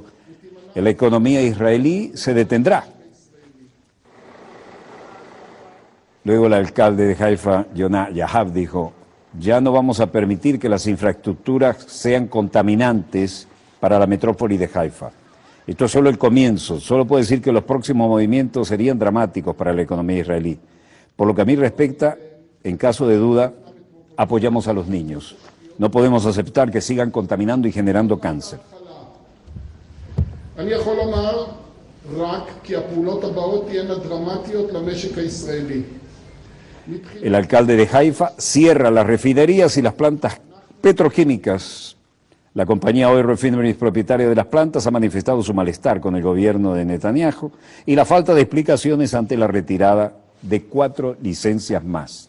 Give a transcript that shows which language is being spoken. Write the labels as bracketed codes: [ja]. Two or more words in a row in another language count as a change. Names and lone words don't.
[es] La economía israelí se detendrá. Luego el alcalde de Haifa, Jonah Yahab, dijo, ya no vamos a permitir que las infraestructuras sean contaminantes para la metrópoli de Haifa. Esto es solo el comienzo, solo puedo decir que los próximos movimientos serían dramáticos para la economía israelí. Por lo que a mí respecta, en caso de duda, apoyamos a los niños. No podemos aceptar que sigan contaminando y generando cáncer. [he] אני יכול לומר רק כי הפעולות הבאות תהיינה דרמטיות למשק הישראלי. [es] El alcalde de Haifa cierra las refinerías y las plantas petroquímicas. La compañía Oil Refineries, propietaria de las plantas, ha manifestado su malestar con el gobierno de Netanyahu y la falta de explicaciones ante la retirada de 4 licencias más.